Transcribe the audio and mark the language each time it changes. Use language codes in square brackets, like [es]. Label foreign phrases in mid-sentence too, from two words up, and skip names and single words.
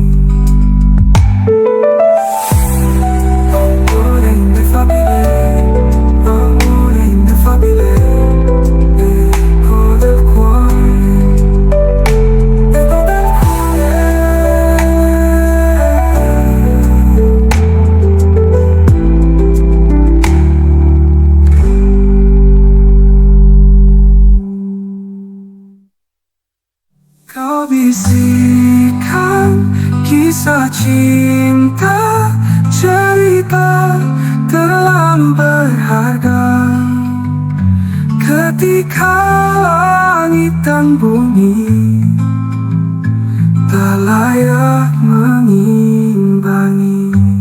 [it] Amore ineffabile, amore ineffabile, eco del cuore, eco del cuore. [id] Kau bisikan kisah cinta, cerita terlalu berharga. Ketika langit dan bumi tak layak mengimbangi.